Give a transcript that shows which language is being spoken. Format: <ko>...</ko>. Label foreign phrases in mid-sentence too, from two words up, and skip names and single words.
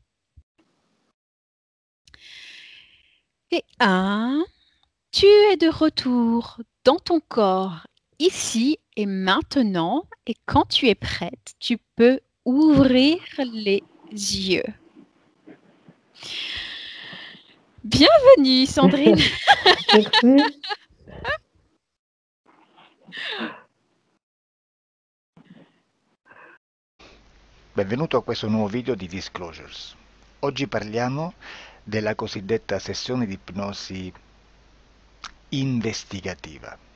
<fr>Et 1, tu es de retour dans ton corps ici et maintenant. Et quand tu es prête, tu peux ouvrir les yeux. Bienvenue, Sandrine. Merci.</fr> <it>Benvenuto a questo nuovo video di Disclosures. Oggi parliamo della cosiddetta sessione di ipnosi investigativa.</it>